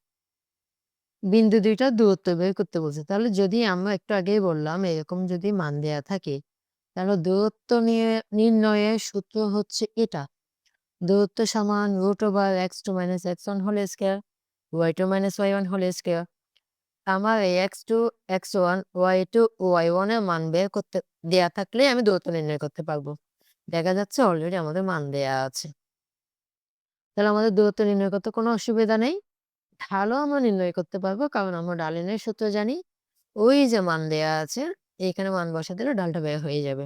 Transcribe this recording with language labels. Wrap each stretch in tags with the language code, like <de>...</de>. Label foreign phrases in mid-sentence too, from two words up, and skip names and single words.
<bn>বিন্দু দুইটার দূরত্ব বের করতে বলছে। তাহলে যদি আমরা একটু আগেই বললাম এরকম যদি মান দেয়া থাকে, তাহলে দূরত্ব নির্ণয়ের সূত্র হচ্ছে এটা। দূরত্ব সমান √x2 - x1</bn> <en>whole square,</en> <bn>y2 - y1</bn> <en>whole square.</en> <bn>আমার এই x2, x1, y2, y1 এর মান বের করতে দেয়া থাকলে আমি দূরত্ব নির্ণয় করতে পারবো। দেখা যাচ্ছে অলরেডি আমাদের মান দেয়া আছে। তাহলে আমাদের দূরত্ব নির্ণয় করতে কোনো অসুবিধা নেই। ঢালও আমরা নির্ণয় করতে পারবো, কারণ আমরা ঢালের সূত্র জানি। ওই যে মান দেয়া আছে, এইখানে মান বসা দিলে ঢালটা বের হয়ে যাবে।</bn>